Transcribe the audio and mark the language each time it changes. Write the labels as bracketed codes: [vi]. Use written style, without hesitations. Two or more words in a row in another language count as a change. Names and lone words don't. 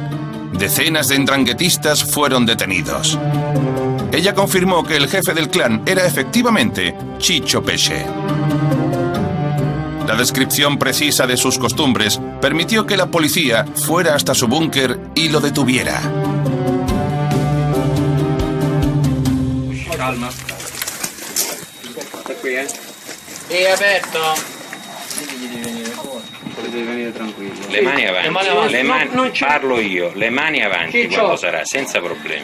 [es] Decenas de ndranguetistas fueron detenidos. Ella confirmó que el jefe del clan era efectivamente Ciccio Pesce. La descripción precisa de sus costumbres permitió que la policía fuera hasta su búnker y lo detuviera. [it] Calma. Aperto. Devi venire tranquillo. Le mani avanti, parlo io, le mani avanti quando sarà, senza problemi.